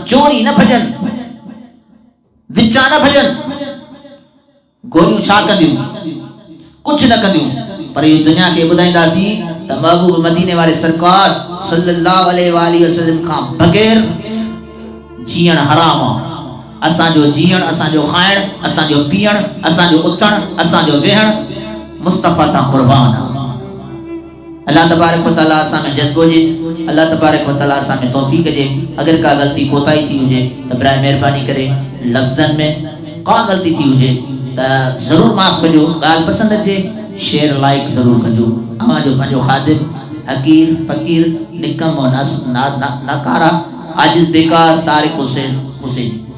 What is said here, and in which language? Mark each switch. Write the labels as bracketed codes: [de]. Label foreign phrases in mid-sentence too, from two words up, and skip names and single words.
[sd] चोरी न भॼनि, विचा न भॼनि, गोरियूं छा कंदियूं, कुझु न कंदियूं, पर इहो दुनिया खे ॿुधाईंदासीं त महबूब मदीने वारे सरकार [ar] صلى الله عليه وسلم [sd] खां बग़ैर जीअण हराम आहे। असांजो जीअण, असांजो खाइण, असांजो पीअण, असांजो उथण, असांजो वेहण मुस्तफ़ा तां क़ुर्बान आहे। [ar] الله تبارك وتعالى [sd] असां में जज़्बो जे, [ar] الله تبارك وتعالى [sd] असां में तौफ़ीक़ जे। अगर का ग़लती कोताही थी हुजे त बराए महिरबानी करे लफ़्ज़नि में का ग़लती थी हुजे त ज़रूर माफ़ कजो। ॻाल्हि पसंदि अचे [en] share like [sd] ज़रूर कजो। अवांजो पंहिंजो ख़ादिम हकीर फ़कीर निकम और नाकारा आजिज़ बेकार तारिक हुसैन।